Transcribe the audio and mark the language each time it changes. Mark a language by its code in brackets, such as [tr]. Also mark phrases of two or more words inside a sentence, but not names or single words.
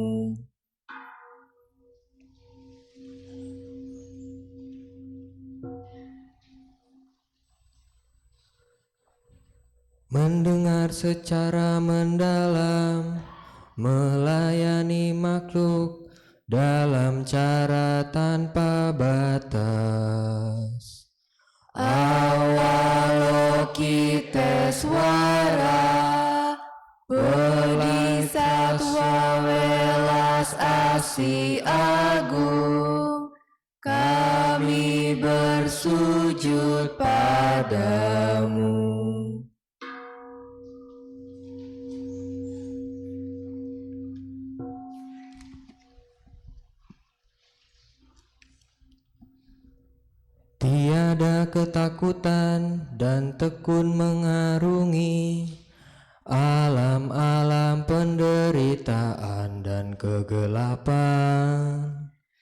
[id] Mendengar secara mendalam, melayani makhluk dalam cara tanpa batas. Avalokiteswara, Bodhisatwa welas asih agung, kami bersujud padamu. Tiada ketakutan dan tekun mengarungi alam-alam penderitaan dan kegelapan.